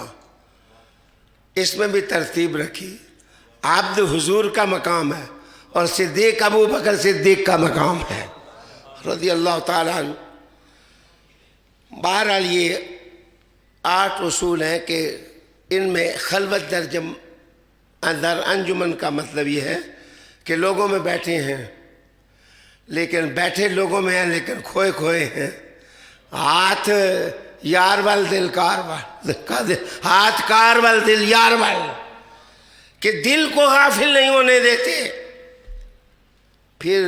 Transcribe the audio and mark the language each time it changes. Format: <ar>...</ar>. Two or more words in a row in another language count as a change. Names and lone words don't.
<ur>اس میں بھی ترتیب رکھی. عبد حضور کا مقام ہے اور صدیق ابو بکر صدیق کا مقام ہے</ur> <ar>رضی اللہ تعالیٰ عنہ.</ar> <ur>بہرحال یہ 8 اصول ہیں کہ ان میں</ur> <fa>خلوت در انجمن</fa> <ur>کا مطلب یہ ہے کہ لوگوں میں بیٹھے ہیں لیکن بیٹھے لوگوں میں ہیں لیکن کھوئے کھوئے ہیں.</ur> <pa>ہاتھ یار وال دل کار وال، ہاتھ کار وال دل یار وال،</pa> <ur>کہ دل کو غافل نہیں ہونے دیتے.</ur>